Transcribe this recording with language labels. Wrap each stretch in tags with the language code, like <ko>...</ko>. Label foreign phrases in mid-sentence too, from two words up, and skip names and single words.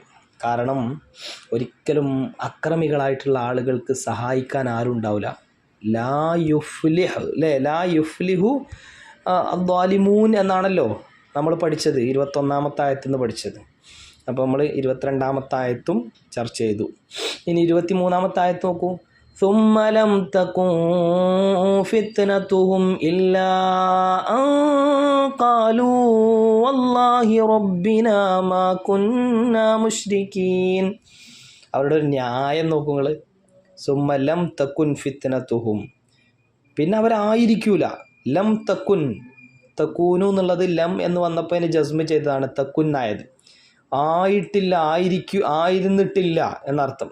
<ml>കാരണം ഒരിക്കലും അക്രമികളായിട്ടുള്ള ആളുകൾക്ക് സഹായിക്കാൻ ആരും ഉണ്ടാവില്ല.</ml> <ar>لا يفلح അല്ലേ? لا يفلح الظالمون</ar> <ml>എന്നാണല്ലോ നമ്മൾ പഠിച്ചത്, 21-ാമത്തെ ആയത്തിൽ നിന്ന് പഠിച്ചത്. അപ്പോൾ നമ്മൾ 22-ാമത്തെ ആയത്തും ചർച്ച ചെയ്തു. ഇനി 23-ാമത്തെ ആയത്ത് നോക്കൂ.</ml> <ar>ثم لم تكن فتنتهم إلا أن قالوا والله ربنا ما كنا مشركين.</ar> <ml>അവരുടെ ഒരു ന്യായം നോക്കൂ നിങ്ങൾ.</ml> <ar>ثم لم تكن فتنتهم,</ar> <ml>പിന്നെ അവരായിരിക്കൂല.</ml> <ar>لم تكن,</ar> <ml>തക്കൂനു എന്നുള്ളത് ലം എന്ന് വന്നപ്പോൾ അതിന് ജസ്മ ചെയ്തതാണ് തക്കുന്നായത്. ആയിട്ടില്ല, ആയിരുന്നിട്ടില്ല എന്നർത്ഥം.</ml>